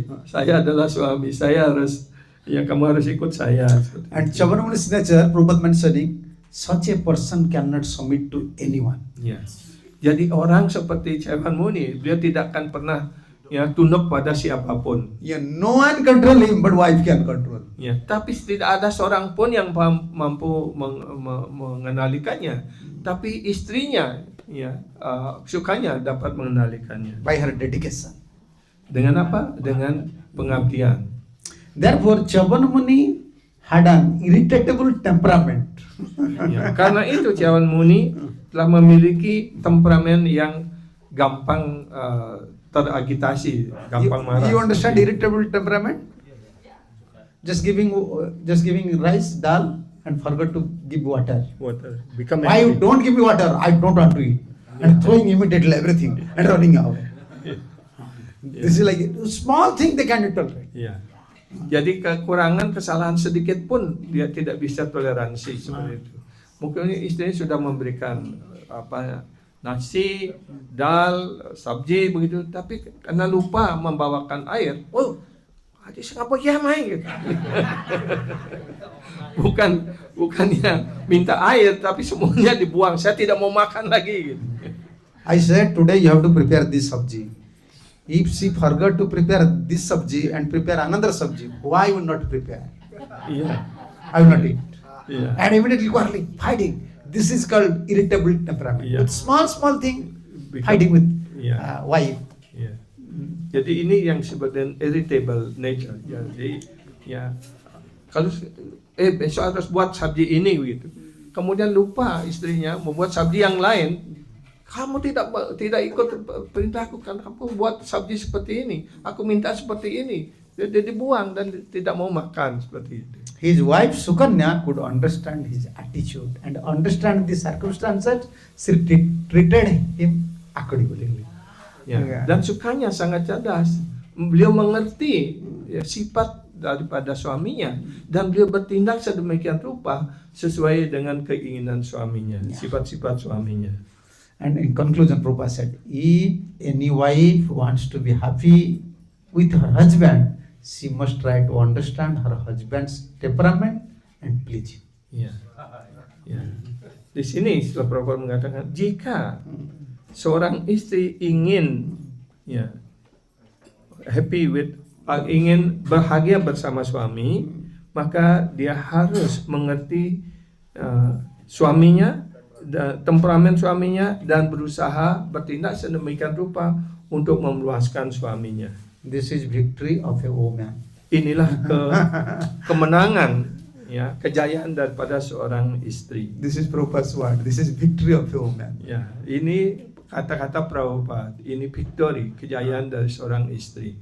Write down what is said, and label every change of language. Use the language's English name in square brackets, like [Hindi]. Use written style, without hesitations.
[Indonesian] Saya adalah suami, saya harus, ya kamu harus ikut saya. [English] And Chavanmuni's nature, Prabhupada mentioning, such a person cannot submit to anyone. [Indonesian] Ya. Jadi orang seperti Chavan Muni, dia tidak akan pernah ya tunduk pada siapapun. [English] Yeah, no one control him, but wife can control. [Indonesian] Ya, tapi tidak ada seorang pun yang mampu mengenalikannya. Tapi istrinya, ya, sukanya dapat mengenalikannya. [English] By her dedication. [Indonesian] Dengan apa? Dengan pengabdian. [English] Therefore, Chavanmuni had an irritable temperament. Ya, karena itu Chavan Muni telah memiliki temperamen yang gampang teragitasi, gampang marah. You understand irritable temperament? Just giving rice, dal, and forgot to give water. Water. Become Why you angry. don't give me water? I don't want to eat. And throwing immediately everything and running away. This is like a small thing they cannot tolerate. [Indonesian] Ya. Jadi kekurangan, kesalahan sedikit pun dia tidak bisa toleransi seperti itu. Mungkin istrinya sudah memberikan nasi, dal, sabji begitu, tapi karena lupa membawakan air, hadis apa ya mai gitu. Bukannya minta air, tapi semuanya dibuang. Saya tidak mau makan lagi gitu. [English] I said today you have to prepare this sabji. If she forgot to prepare this sabji and prepare another sabji, why will not prepare? [Indonesian] Iya. [English] I will not eat. [Indonesian] Iya. [English] And immediately quarreling, fighting. This is called irritable temperament. Yeah. With small thing, Become- fighting with Yeah. wife. [Indonesian] Ya. Jadi ini yang disebutkan [English] irritable nature. [Indonesian] Jadi ya kalau besok harus buat sabji ini gitu. Kemudian lupa istrinya membuat sabji yang lain. Kamu tidak ikut perintahku kan, kamu buat sabji seperti ini. Aku minta seperti ini. Dia dibuang dan tidak mau makan seperti itu. [English] His wife Sukanya could understand his attitude and understand the circumstances. She treated him accordingly. [Indonesian] Ya. Dan Sukanya sangat cerdas. Beliau mengerti ya, sifat daripada suaminya dan beliau bertindak sedemikian rupa sesuai dengan keinginan suaminya, sifat-sifat suaminya. [English] And in conclusion, Prabhupada said, if any wife wants to be happy with her husband, she must try to understand her husband's temperament and please him. [Indonesian] Ya. Ya. Di sini setelah Prabhupada mengatakan jika seorang istri ingin ya [English] happy with [Indonesian] ingin bahagia bersama suami, maka dia harus mengerti suaminya, temperamen suaminya dan berusaha bertindak sedemikian rupa untuk memuaskan suaminya. [English] This is victory of a woman. [Indonesian] Inilah kemenangan ya, kejayaan daripada seorang istri. [English] This is Prabhupada's word. This is victory of a woman. [Indonesian] Ya, ini kata-kata Prabhupada, ini victory, kejayaan dari seorang istri.